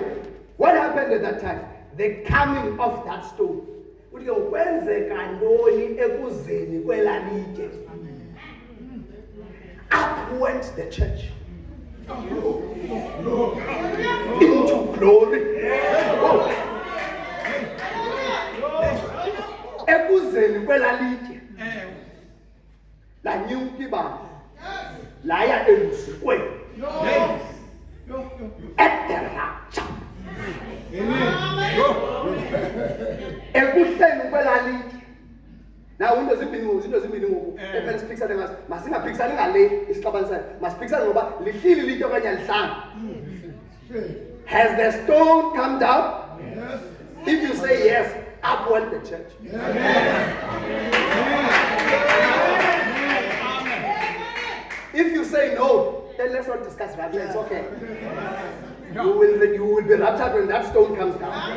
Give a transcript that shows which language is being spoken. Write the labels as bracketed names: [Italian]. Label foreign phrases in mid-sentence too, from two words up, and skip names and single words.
[English] What happened at that time? The coming of that stone. Up went the church into glory. [Xhosa] Ekuzeni kwelalitye la nyuka ibandla laya elusikweni [English] at the rapture. [Xhosa] Ekuhleni kwelalitye. [English] Now into [Xhosa] zimbini ngoku ephela siphikisane ngazo masingaphikisani ngale isixabanisayo masiphikisane ngoba lihlili litye okanye lihlanga. [English] Has the stone come down? Yes. If you say yes, up went the church. If you say no, then let's not discuss rapture. It's okay. You will be raptured when that stone comes down.